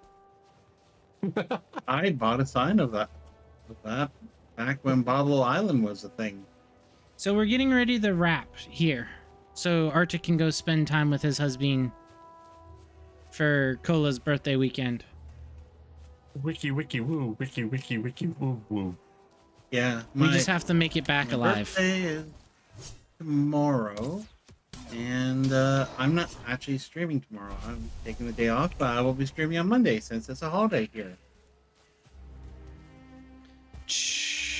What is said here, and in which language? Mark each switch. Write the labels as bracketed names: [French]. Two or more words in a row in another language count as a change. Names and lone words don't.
[English] I bought a sign of that back when Bobble Island was a thing. So we're getting ready to wrap here. So Arctic can go spend time with his husband for Cola's birthday weekend. Wiki wiki woo, wiki wiki wiki woo woo. Yeah, We just have to make it back my alive. birthday is tomorrow, and I'm not actually streaming tomorrow. I'm taking the day off, but I will be streaming on Monday since it's a holiday here. Shh.